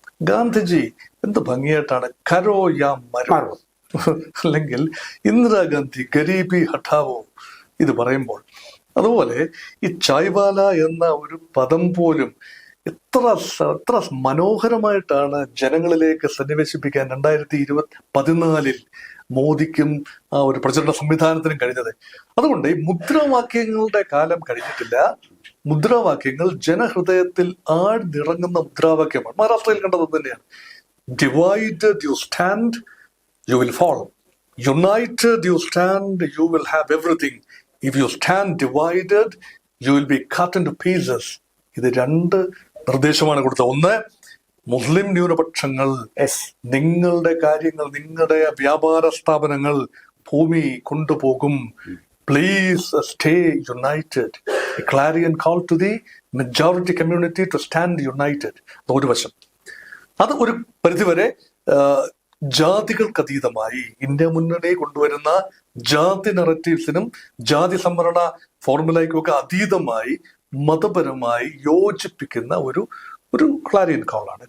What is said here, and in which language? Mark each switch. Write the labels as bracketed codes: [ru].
[ml] ഗാന്ധിജി എന്ത് ഭംഗിയായിട്ടാണ് [hi] കരോ യാ മരോ, [ml] അല്ലെങ്കിൽ ഇന്ദിരാഗാന്ധി [hi] ഗരീബി ഹഠാവോ [ml] ഇത് പറയുമ്പോൾ, അതുപോലെ ഈ ചായ്വാല എന്ന ഒരു പദം പോലും എത്ര മനോഹരമായിട്ടാണ് ജനങ്ങളിലേക്ക് സന്നിവേശിപ്പിക്കാൻ 2014 മോദിക്കും ആ ഒരു പ്രചരണ സംവിധാനത്തിനും കഴിഞ്ഞത്. അതുകൊണ്ട് ഈ മുദ്രാവാക്യങ്ങളുടെ കാലം കഴിഞ്ഞിട്ടില്ല. മുദ്രാവാക്യങ്ങൾ ജനഹൃദയത്തിൽ ആഴ്ന്നിറങ്ങുന്ന മുദ്രാവാക്യമാണ്. മഹാരാഷ്ട്രയിൽ കണ്ടത് തന്നെയാണ്. [en] Divided you stand, you will fall. United you stand, you will have everything. If you stand divided, you will be cut into pieces. [ml] ഇത് 2 നിർദ്ദേശമാണ് കൊടുത്തത്. ഒന്ന്, മുസ്ലിം ന്യൂനപക്ഷങ്ങൾ, നിങ്ങളുടെ കാര്യങ്ങൾ, നിങ്ങളുടെ വ്യാപാര സ്ഥാപനങ്ങൾ ഭൂമി കൊണ്ടുപോകും. [en] Please stay united. A clarion call to the majority community to stand united. [ml] ഒരു വശം. അത് ഒരു പരിധിവരെ ജാതികൾക്കതീതമായി ഇന്ത്യ മുന്നണി കൊണ്ടുവരുന്ന ജാതി നറേറ്റീവ്സിനും ജാതി സംവരണ ഫോർമുലയ്ക്കും ഒക്കെ അതീതമായി മതപരമായി യോജിപ്പിക്കുന്ന ഒരു ക്ലാരിയൻ കോളാണ്.